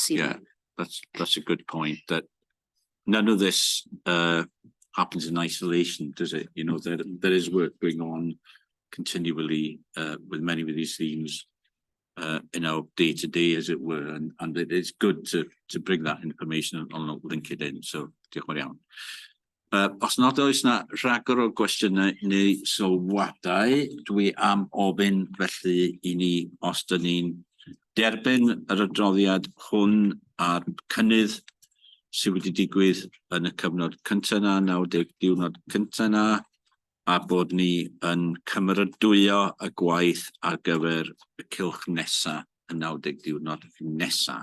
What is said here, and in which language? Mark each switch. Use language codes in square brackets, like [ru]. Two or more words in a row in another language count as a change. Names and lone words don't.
[en] That's a good point, that none of this happens in isolation, does it? There is work going on continually with many of these themes in our day to day, as it were, and it is good to bring that information on LinkedIn. [cy] So diolch yn fawr iawn. Os nad oes na rhagor o gwestiynau neu sylwadau, dwi am ofyn felly I ni os dyn ni'n derbyn yr adroddiad hwn a'r cynnydd sydd wedi digwydd yn y cyfnod cyntaf na, 90 diwrnod cyntaf na, a bod ni yn cymeradwyo y gwaith ar gyfer y cylch nesa y 90 diwrnod nesa.